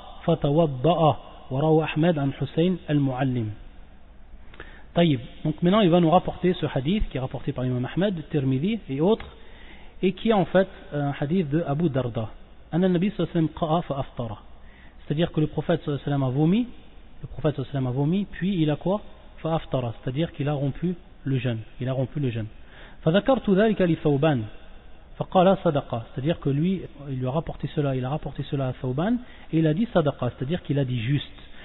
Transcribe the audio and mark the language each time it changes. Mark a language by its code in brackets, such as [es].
[ar] فتوضأ وروى أحمد عن حسين المعلم. طيب. [fr] Donc maintenant il va nous rapporter ce hadith qui est rapporté par l'imam Ahmed, Tirmidhi et autres, et qui est en fait un hadith de Abu Darda. [ar] أن النبي صلى الله عليه وسلم قأ فأفطر. [fr] C'est-à-dire que le prophète صلى الله عليه وسلم a vomi. Le prophète صلى الله عليه وسلم a vomi. Puis il a quoi? فأفطر. C'est-à-dire qu'il a rompu le jeûne. Il a rompu le jeûne. [ar] فذكرت ذلك لثوبان. فقال صدقة. [fr] C'est-à-dire que lui, il lui a rapporté cela. Il a rapporté cela à ثوبان. Et il a dit صدقة. C'est-à-dire qu'il a dit juste.